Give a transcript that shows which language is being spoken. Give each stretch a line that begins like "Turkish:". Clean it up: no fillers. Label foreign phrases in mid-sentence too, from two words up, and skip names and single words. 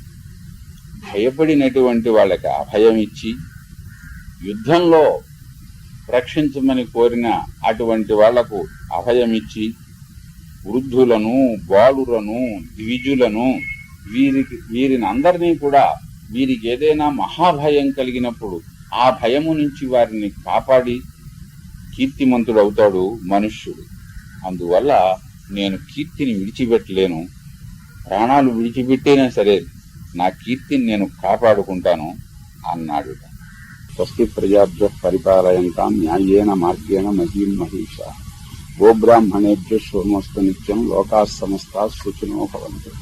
Telugu: భయపడినటువంటి వాళ్ళకి అభయం ఇచ్చి, యుద్ధంలో రక్షించమని కోరిన అటువంటి వాళ్లకు అభయమిచ్చి, వృద్ధులను, బాలులను, ద్విజులను వీరిని అందరినీ కూడా వీరికి ఏదైనా మహాభయం కలిగినప్పుడు ఆ భయము నుంచి వారిని కాపాడి కీర్తిమంతుడవుతాడు మనుష్యుడు. అందువల్ల నేను కీర్తిని విడిచిపెట్టలేను. ప్రాణాలు విడిచిపెట్టేనా సరే నా కీర్తిని నేను కాపాడుకుంటాను అన్నాడు.
Sanskrit: స్వస్తి ప్రజాభ్యః పరిపాలయంతాం న్యాయేన మార్గేణ మహీం మహీషాః. గోబ్రాహ్మణేభ్యః శుభమస్తు నిత్యం. లోకాః సమస్తాః సుఖినో భవంతు.